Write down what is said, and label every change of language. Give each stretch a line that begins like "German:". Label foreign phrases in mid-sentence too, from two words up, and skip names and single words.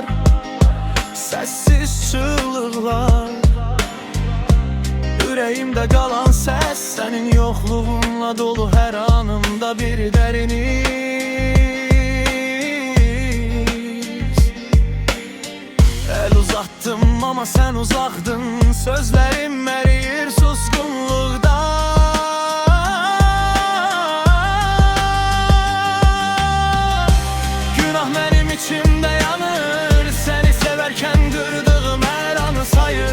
Azerbaijani: Sessiz çığlıqlar, ürəyimdə qalan səs, sənin yoxluğunla dolu hər anımda bir dərin iz.
Turkish: El uzattım ama sen uzaqdın,
Azerbaijani: sözlərim əriyir suskunluqda.
Turkish: İçimde yanır, seni severken gördüğüm her anı sayır.